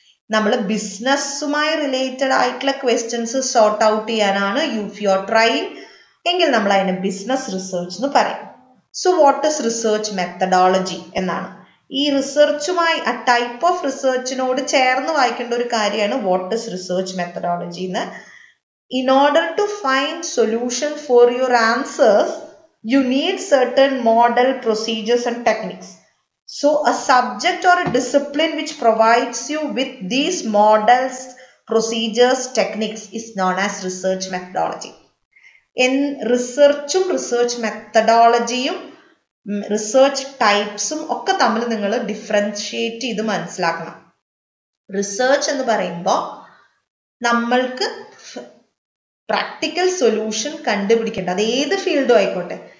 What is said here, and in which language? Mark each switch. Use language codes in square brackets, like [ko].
[ml] നമ്മൾ ബിസിനസ്സുമായി റിലേറ്റഡ് ആയിട്ടുള്ള questions sort out ചെയ്യാനാണ് [en] if you are trying [ml] എങ്കിൽ നമ്മൾ അതിന് ബിസിനസ് റിസർച്ച് എന്ന് പറയും. [en] so what is research methodology [ml] എന്നാണ്. ഈ റിസർച്ചുമായി ആ ടൈപ്പ് ഓഫ് റിസർച്ചിനോട് ചേർന്ന് വായിക്കേണ്ട ഒരു കാര്യമാണ് [en] what is research methodology [ml] എന്ന്. [en] In order to find solution for your answers, you need certain model, procedures and techniques. So a subject or a discipline which provides you with these models, procedures, techniques is known as research methodology. [ml] In researchum research methodologyയും research ടൈപ്സും ഒക്കെ തമ്മിൽ നിങ്ങൾ differentiate ചെയ്ത് മനസ്സിലാക്കണം. Research എന്ന് പറയുമ്പോൾ നമ്മൾക്ക് practical solution കണ്ടുപിടിക്കേണ്ട, അത് ഏത് ഫീൽഡും ആയിക്കോട്ടെ.